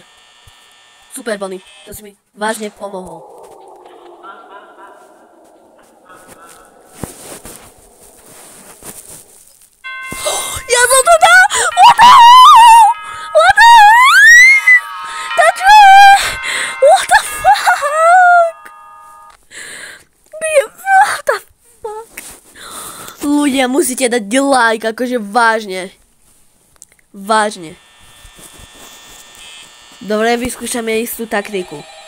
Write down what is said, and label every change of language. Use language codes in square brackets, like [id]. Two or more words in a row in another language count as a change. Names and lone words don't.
[sk] Super, Bonnie. To si mi vážne pomohol. Ja som to dal! [en] What the hell? What the hell? Takže... What the fuck? What the fuck? [sk] Ľudia, musíte dať like, akože vážne. Vážne. Dobre, vyskúšame istú taktiku.